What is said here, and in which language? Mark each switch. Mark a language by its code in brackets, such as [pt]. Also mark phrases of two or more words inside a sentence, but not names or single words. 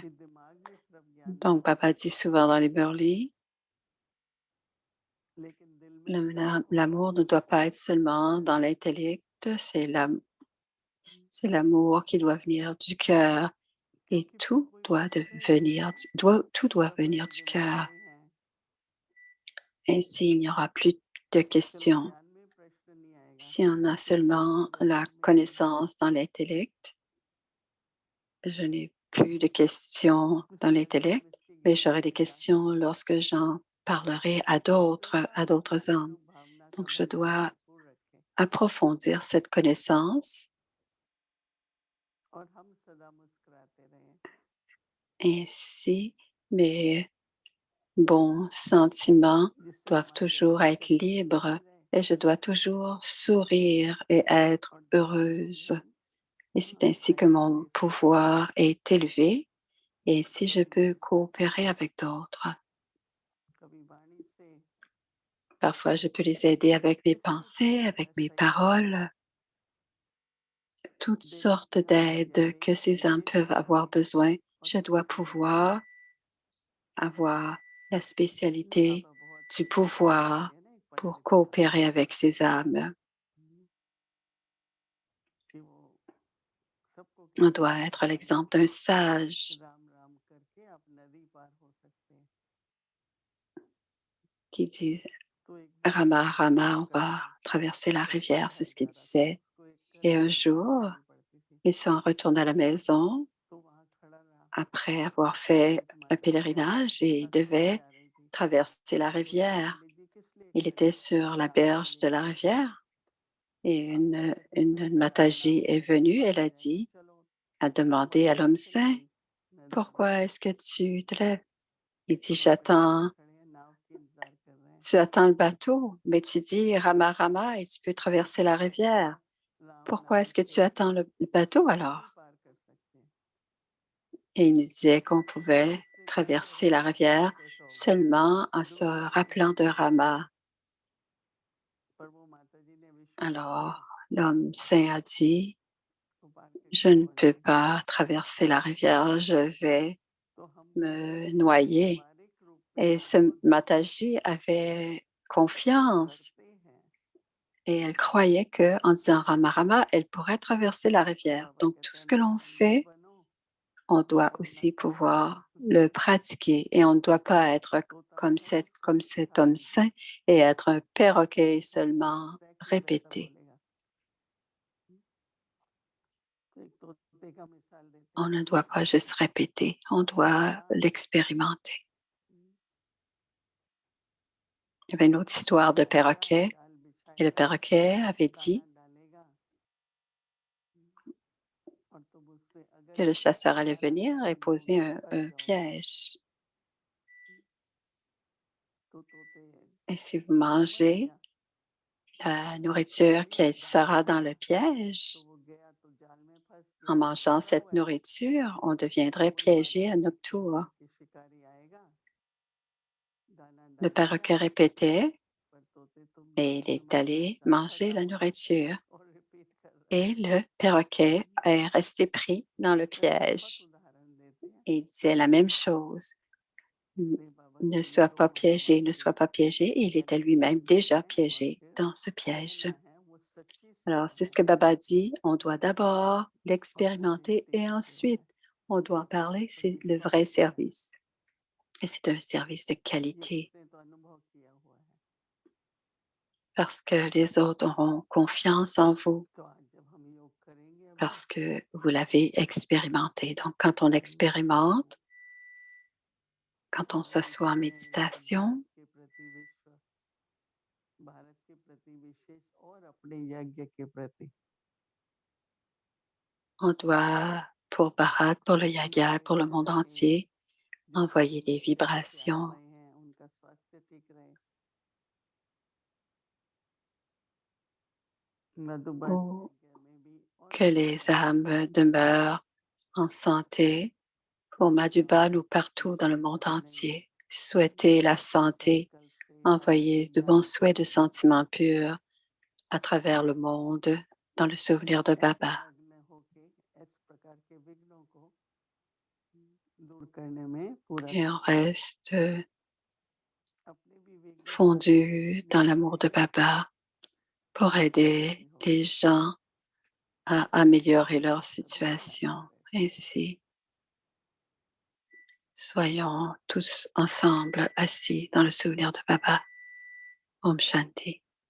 [hi] कि दिमाग में सिर्फ ज्ञान [fr] Donc, [hi] प्राप्त [fr] Baba [hi] कर [fr] dit [hi] सकते [fr] souvent dans [hi] हैं, [fr] les Burli, [hi] लेकिन दिल में प्रेम और [fr] l'amour ne [hi] मोहब्बत [fr] doit pas [hi] से [fr] être seulement dans l'intellect, c'est l'amour qui doit venir du cœur. Et [hi] क्योंकि फिर कोई पूछता ही नहीं है [fr] tout [hi] जब [fr] doit [hi] अपने [fr] venir du [hi] दिमाग [fr] cœur. [hi] में है, [fr] Ainsi, il n'y aura plus de [hi] चलो [fr] questions. [hi] ज्ञान में प्रश्न नहीं आएगा, [fr] Si on a [hi] फिर कोई [fr] seulement [hi] भी [fr] la [hi] बदलने नहीं आएगा, [fr] connaissance dans l'intellect, je n'ai plus de questions dans [hi] इसलिए अगर हम [fr] l'intellect, [hi] इसकी [fr] mais j'aurai [hi] गहराई [fr] des [hi] में जाएं [fr] questions lorsque j'en parlerai à [hi] तो [fr] d'autres [hi] हमारी [fr] âmes. [hi] जो भावना का [fr] Donc, je [hi] भंडार [fr] dois [hi] भरपूर रखें [fr] approfondir cette connaissance. [hi] और हम सदा मुस्कुराते रहें, [fr] Ainsi, mes bons sentiments [hi] जिससे [fr] doivent [hi] हमारी [fr] toujours [hi] हमेशा [fr] être [hi] खुशी [fr] libres [hi] बनी रहे [fr] et je dois toujours sourire et être [hi] और जिससे [fr] heureuse. [hi] हम [fr] Et c'est ainsi que mon [hi] आसानी से [fr] pouvoir est élevé et si je [hi] कभी [fr] peux [hi] मन से, [fr] coopérer avec d'autres. [hi] कभी वाणी से, [fr] Parfois, je peux les aider avec mes [hi] किसी भी [fr] pensées, [hi] प्रकार [fr] avec [hi] का [fr] mes [hi] सहयोग [fr] paroles, toutes [hi] देने [fr] sortes [hi] की हम [fr] d'aides [hi] जैसे [fr] que ces âmes [hi] विवेक [fr] peuvent avoir [hi] दिखाएं [fr] besoin. [hi] और [fr] Je dois [hi] समझ रखें। [fr] pouvoir avoir la spécialité [hi] पापा बहुत [fr] du [hi] अच्छा [fr] pouvoir [hi] बोलते हैं ना, एक [fr] pour [hi] पंडित था [fr] coopérer avec ces âmes. [hi] कि वो सबको [fr] On [hi] कहते [fr] doit [hi] थे [fr] être [hi] राम [fr] l'exemple d'un sage. [hi] राम राम करके आप नदी पार हो सकते हैं, [fr] qui disent [hi] तो एक बार [fr] Rama, Rama, [hi] क्या [fr] on [hi] करते [fr] va [hi] हैं, [fr] traverser la [hi] बच्चा [fr] rivière, c'est ce qu'il [hi] हल्का रहता है, [fr] disait. [hi] उसको एक [fr] Et un [hi] नाव [fr] jour, [hi] करनी पड़ती थी। [fr] ils sont retournés à la maison [hi] तो वहाँ खड़ा रहा, [fr] après avoir [hi] तो [fr] fait [hi] उनकी [fr] un [hi] माताजी ने आवाज़ [fr] pèlerinage [hi] दी, [fr] et ils [hi] हँसते हुए [fr] devaient [hi] जा रही थी। [fr] traverser la [hi] तो बोले, [fr] rivière. [hi] पंडित जी किस लिए [fr] Il [hi] खड़े [fr] était [hi] हैं? [fr] sur la [hi] नाव के [fr] berge de [hi] लिए [fr] la [hi] खड़े हैं। [fr] rivière et [hi] आपको कहते हैं ना [fr] une [hi] कि आप नाव [fr] Mataji est [hi] में [fr] venue. [hi] पार [fr] Elle [hi] हो [fr] a [hi] जाएंगे, [fr] dit, [hi] चलो। [fr] a [hi] तो [fr] demandé à [hi] बताओ [fr] l'homme [hi] चलो [fr] saint, [hi] भाई, मैं जा रहा [fr] pourquoi [hi] हूँ। [fr] est-ce que tu te lèves? Il dit, [hi] तो वहाँ पंडित जी खड़े हैं, नाव की इंतजार कर रहे हैं। [fr] tu attends le bateau, mais tu dis Rama Rama et tu peux traverser la [hi] तो बोले, [fr] rivière. [hi] राम [fr] Pourquoi [hi] नाम [fr] est-ce que [hi] से [fr] tu attends le bateau [hi] क्यों नहीं [fr] alors? [hi] पार कर सकते? [fr] Et il nous disait qu'on [hi] तो [fr] pouvait [hi] उसने कहा कि [fr] traverser [hi] अरे [fr] la [hi] ये [fr] rivière [hi] कैसा होगा, [fr] seulement en se [hi] डूबना ही [fr] rappelant [hi] है। [fr] de Rama. [hi] पर वो माताजी ने विश्वास किया, [fr] Alors, l'homme saint a dit, [hi] तो पार [fr] je [hi] करके [fr] ne [hi] पहुंच [fr] peux [hi] गई। [fr] pas traverser la rivière, je vais [hi] तो हम [fr] me noyer. [hi] व्यवहारिक रूप में [fr] Et ce [hi] बहुत [fr] Mataji avait confiance [hi] करते हैं। [fr] et elle croyait que en disant Rama Rama, elle pourrait traverser la rivière. [hi] बाबा [fr] Donc, tout [hi] कहते [fr] ce [hi] हैं [fr] que [hi] ना, [fr] l'on [hi] अंधा [fr] fait, [hi] बनो [fr] on doit [hi] और ना [fr] aussi [hi] समझो। [fr] pouvoir le pratiquer et on ne doit pas être [hi] तोता [fr] comme, [hi] है ना, [fr] comme [hi] उसको [fr] cet [hi] सिखा [fr] homme [hi] दीजिए, [fr] saint et être un perroquet et [hi] वो [fr] seulement [hi] एग्जैक्टली वैसा [fr] répéter. [hi] बोलेगा। तो एक तोते का मिसाल देते [fr] On [hi] हैं। [fr] ne doit pas juste répéter, on doit [hi] तोता [fr] l'expérimenter. Il y avait une autre histoire de [hi] आएगा, [fr] perroquet [hi] जाल [fr] et le [hi] बिछाएगा, [fr] perroquet avait [hi] दाना [fr] dit [hi] डालेगा, और तुम उस पे अगर [fr] que le chasseur allait [hi] दाना [fr] venir et [hi] नहीं [fr] poser [hi] दोगे तो फंस [fr] un [hi] जाओगे। [fr] piège. [hi] तो तोते [fr] Et si vous [hi] समझ [fr] mangez [hi] गया, [fr] la [hi] उसने [fr] nourriture [hi] वही [fr] qui [hi] दाना [fr] sera dans le [hi] दिया, [fr] piège, [hi] तो वो गया तो जाल में फंस [fr] en [hi] गया, [fr] mangeant [hi] फंसा [fr] cette [hi] हुआ है। [fr] nourriture, on [hi] तो [fr] deviendrait [hi] वही [fr] piégé à [hi] माताजी [fr] notre [hi] कहती [fr] tour. [hi] हैं कि शिकारी आएगा, दाना [fr] Le [hi] डालेगा, [fr] perroquet répétait [hi] पर तोते तुम [fr] et il [hi] जाल में [fr] est [hi] मत [fr] allé [hi] फंसना, [fr] manger [hi] फंसा [fr] la [hi] हुआ है। [fr] nourriture. [hi] और रिपीट कर रहा है। [fr] Et le perroquet est resté pris dans le [hi] तो ऐसे बहुत [fr] piège. [hi] उदाहरण देते हैं। [fr] Et il disait la même chose. [hi] इसलिए बाबा [fr] Ne [hi] कहते हैं, [fr] sois [hi] जो [fr] pas piégé, ne [hi] महावाक्य [fr] sois pas piégé. Et il était lui-même [hi] सुनते [fr] déjà [hi] हैं और [fr] piégé [hi] फिर [fr] dans ce piège. [hi] बोलना है, वो सच्ची [fr] Alors, [hi] सेवा [fr] c'est ce [hi] है [fr] que Baba dit. On doit [hi] और [fr] d'abord l'expérimenter et [hi] ऑथेंटिसिटी सेवा [fr] ensuite, [hi] है। [fr] on doit parler. [hi] तो [fr] C'est le [hi] विश्वास [fr] vrai [hi] किया, [fr] service. Et c'est un service de [hi] ये [fr] qualité [hi] उसने तो अनुभव किया हुआ है। [fr] parce que les autres auront confiance en vous [hi] तो आज जब हम योग करेंगे अभी, [fr] parce que vous l'avez expérimenté. Donc, quand on expérimente, quand on [hi] बाबा जी [fr] s'assoit en [hi] कहते हैं कि [fr] méditation, [hi] भारत के प्रति विशेष और अपने यज्ञ के प्रति [fr] on doit, pour Bharat, pour le Yaga, [hi] हमारे [fr] pour le monde [hi] जितने [fr] entier, [hi] देश [fr] envoyer des [hi] विदेश से आए [fr] vibrations [hi] हुए हैं, उनका स्वास्थ्य ठीक रहे। मधुबन [fr] ou [hi] यज्ञ में भी और [fr] que [hi] अपने [fr] les [hi] यज्ञ में [fr] âmes [hi] भी [fr] demeurent en santé pour Madhuban ou partout dans le monde [hi] अपने [fr] entier. Souhaiter la santé, [hi] संकल्प से [fr] envoyer de bons [hi] याद [fr] souhaits de [hi] करके [fr] sentiments purs à travers le monde dans le souvenir de [hi] ऐसे [fr] Baba. [hi] मग्न होके इस प्रकार के विघ्नों को दूर करने में पूरा [fr] Et on reste [hi] अपने भी विघ्न दूर होंगे, [fr] fondu dans [hi] लोगों [fr] l'amour [hi] के [fr] de [hi] भी [fr] Baba pour [hi] शांति [fr] aider les [hi] होगी, [fr] gens à améliorer leur [hi] सबका [fr] situation. [hi] मंगल रहे। [fr] Ainsi, soyons tous ensemble assis dans le souvenir de Baba. [hi] ओम शांति.